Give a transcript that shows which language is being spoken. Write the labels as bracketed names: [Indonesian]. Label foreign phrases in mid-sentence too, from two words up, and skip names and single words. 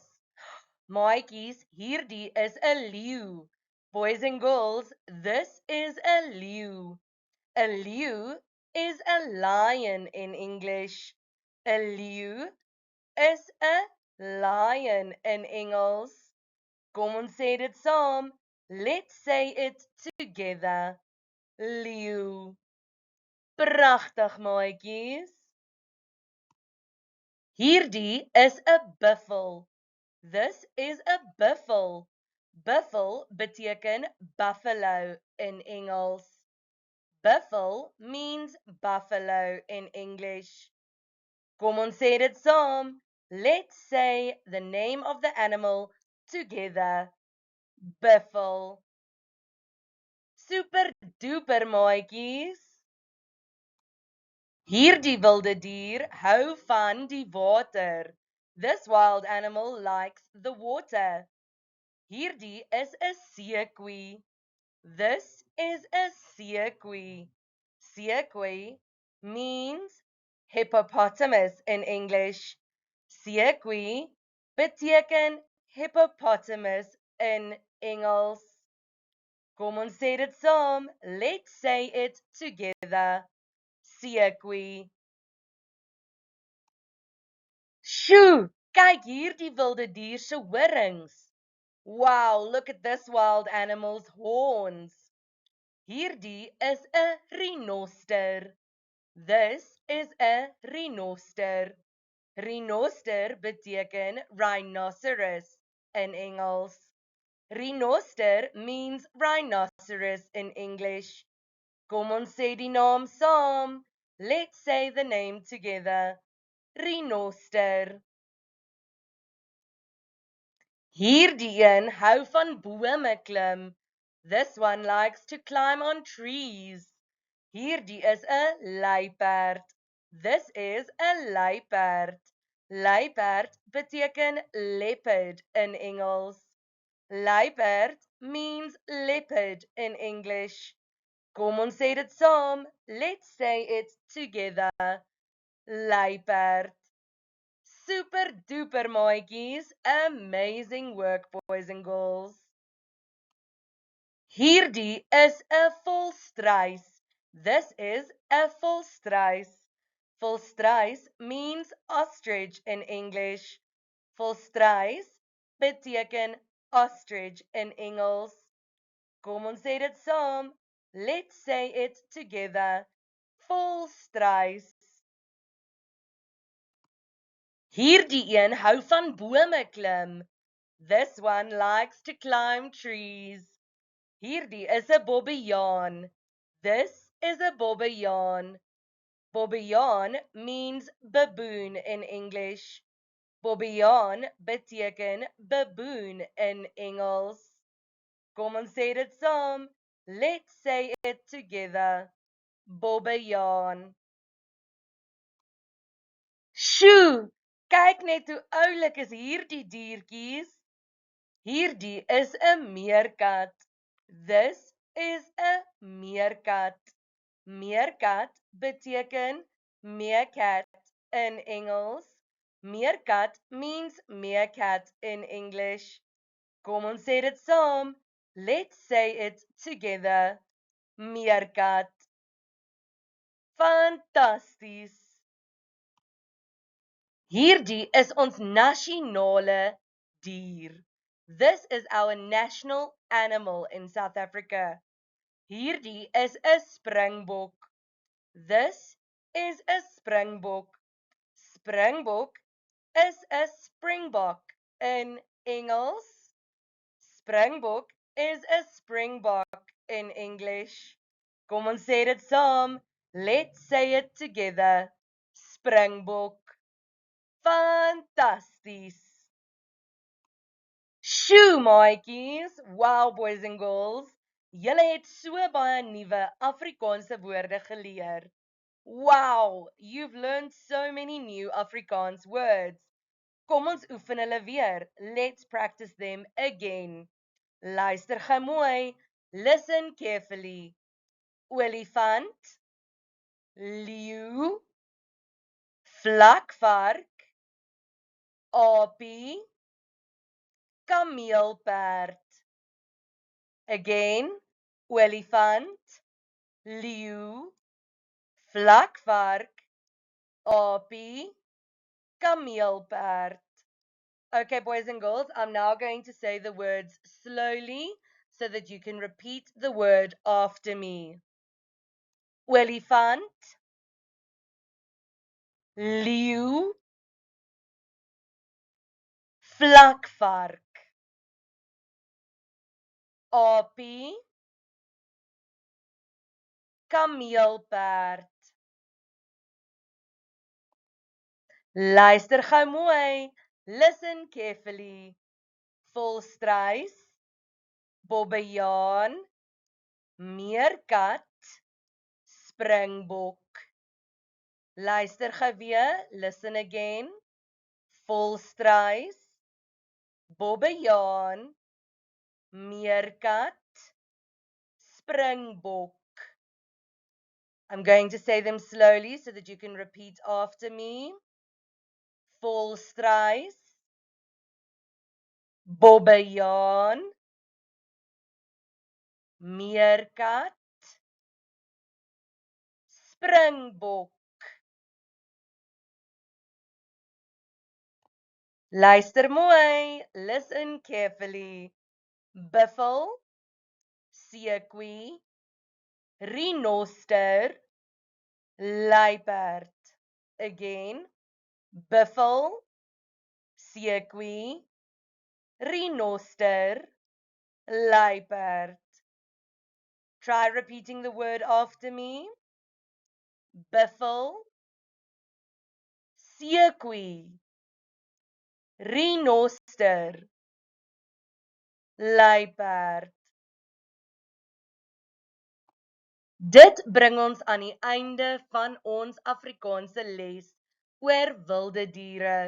[Afrikaans] Maatjies, hierdie is 'n leeu. [English] Boys and girls, this is a leeu. A leeu is a lion in English. [Afrikaans] A leeu is 'n lion in Engels. Kom ons sê dit saam. [English] Let's say it together. [Afrikaans] Leeu. Pragtig maatjies. Hierdie is 'n buffel. [English] This is a buffel. [Afrikaans] Buffel beteken buffalo in Engels. [English] Buffel means buffalo in English. [Afrikaans] Kom ons sê dit saam. [English] Let's say the name of the animal together. [Afrikaans] Buffel. [English] Super duper [Afrikaans] maatjies. Hierdie wilde dier hou van die water. [English] This wild animal likes the water. [Afrikaans] Hierdie is 'n seekoei. [English] This is a seekoei. Seekoei means hippopotamus in English. [Afrikaans] Seekoei beteken hippopotamus in Engels. Kom ons sê dit saam. [English] Let's say it together. [Afrikaans] Seekoei. Shoo! Kyk hierdie wilde dier se horings. [English] Wow, look at this wild animal's horns. [Afrikaans] Hierdie is 'n renoster. [English] This is [Afrikaans] 'n renoster. Renoster beteken rhinoceros in Engels. [English] Renoster means rhinoceros in English. [Afrikaans] Kom ons sê die naam saam. [English] Let's say the name together. [Afrikaans] Renoster. Hierdie een hou van bome klim. [English] This one likes to climb on trees. [Afrikaans] Hierdie is 'n luiperd. [English] This is [Afrikaans] 'n luiperd. Luiperd beteken leopard in Engels. [English] Luiperd means leopard in English. [Afrikaans] Kom ons sê dit saam. [English] Let's say it together. [Afrikaans] Luiperd. [English] Super duper [Afrikaans] maatjies. [English] Amazing work, boys and girls. [Afrikaans] Hierdie is 'n volstruis. [English] This is a volstruis. Volstruis means ostrich in English. [Afrikaans] Volstruis beteken ostrich in Engels. Kom ons sê dit saam. [English] Let's say it together. [Afrikaans] Volstruis. Hierdie een hou van bome klim. [English] This one likes to climb trees. [Afrikaans] Hierdie is 'n bobbejaan. [English] This is a bobbejaan. Bobbejaan means baboon in English. [Afrikaans] Bobbejaan beteken baboon in Engels. Kom ons sê dit saam. [English] Let's say it together. [Afrikaans] Bobbejaan. Shoo! Kyk net hoe oulik is hierdie diertjies. Hierdie is 'n meerkat. [English] This is a meerkat. [Afrikaans] Meerkat beteken meerkat in Engels. [English] Meerkat means meerkat in English. [Afrikaans] Kom ons sê dit saam. [English] Let's say it together. [Afrikaans] Meerkat. Fantasties. Hierdie is ons nasionale dier. [English] This is our national animal in South Africa. [Afrikaans] Hierdie is 'n springbok. [English] This is a springbok. [Afrikaans] Springbok is 'n springbok in Engels. [English] Springbok is a springbok in English. [Afrikaans] Kom ons sê dit saam. [English] Let's say it together. [Afrikaans] Springbok. Fantasties. Shoo, maatjies. [English] Wow, boys and girls. [Afrikaans] Julle het so baie nuwe Afrikaanse woorde geleer. [English] Wow, you've learned so many new Afrikaans words. [Afrikaans] Kom ons oefen hulle weer. [English] Let's practice them again. [Afrikaans] Luister gou mooi. [English] Listen carefully. [Afrikaans] Olifant, leeu, vlakvark, aapie, kameelperd. Again, olifant, leeu, vlakvark, aapie, kameelperd. [English] Okay, boys and girls, I'm now going to say the words slowly so that you can repeat the word after me. [Afrikaans] Olifant, leeu, vlakvark, aapie, kameelperd. Luister gou mooi. [English] Listen carefully. [Afrikaans] Volstruis, bobbejaan, meerkat, springbok. Luister gou weer. [English] Listen again. [Afrikaans] Volstruis, bobbejaan, meerkat, springbok. [English] I'm going to say them slowly so that you can repeat after me. [Afrikaans] Volstruis, bobbejaan, meerkat, springbok. Luister mooi. [English] Listen carefully. [Afrikaans] Buffel, seekoe, renoster, luiperd. [English] Again. [Afrikaans] Buffel, seekoe, renoster, luiperd. [English] Try repeating the word after me. [Afrikaans] Buffel, seekoe, renoster, luiperd. Dit bring ons aan die einde van ons Afrikaanse les oor wilde diere.